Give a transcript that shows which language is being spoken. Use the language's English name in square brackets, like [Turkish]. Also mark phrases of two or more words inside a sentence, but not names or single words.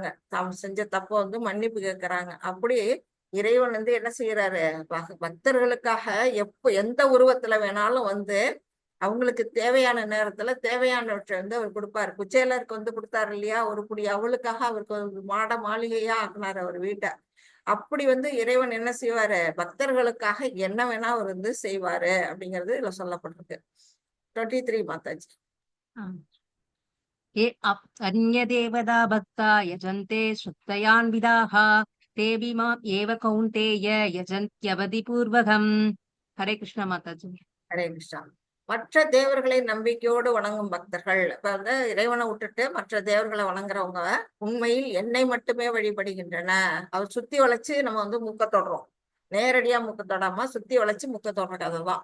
[Tamil] தாம் செஞ்ச தப்ப வந்து மன்னிப்பு கேட்கறாங்க. அப்படி இறைவன் வந்து என்ன செய்யறாரு, பக்தர்களுக்காக எந்த உருவத்துல வேணாலும் வந்து அவங்களுக்கு தேவையான நேரத்துல தேவையானவற்றை வந்து அவர் கொடுப்பாரு. குச்சேலருக்கு வந்து கொடுத்தாரு இல்லையா, ஒரு குடி அவளுக்காக அவருக்கு ஒரு மாளிகையா ஆக்குனாரு அவர் வீட்டை. அப்படி வந்து இறைவன் என்ன செய்வாரு, பக்தர்களுக்காக என்ன வேணா அவர் வந்து செய்வாரு அப்படிங்கிறது இதுல சொல்லப்பட்டிருக்கு. 23 மாதாஜி. [Sanskrit] ये अन्यदेवता भक्ता यजन्ते श्रुतयान्विदाः तेऽपि माम् एव कौन्तेय यजन्त्यवधिपूर्वकम्. [Hindi] हरे कृष्ण माताजी. [Tamil] ஹரே கிருஷ்ணா. மற்ற தேவர்களை நம்பிக்கையோடு வணங்கும் பக்தர்கள், இப்ப வந்து இறைவனை விட்டுட்டு மற்ற தேவர்களை வணங்குறவங்க உண்மையில் என்னை மட்டுமே வழிபடுகின்றன. அவர் சுத்தி வளைச்சு நம்ம வந்து மூக்க தொடுறோம். நேரடியா மூக்க தொடாம சுத்தி வளைச்சு மூக்க தொடுற கதை தான்.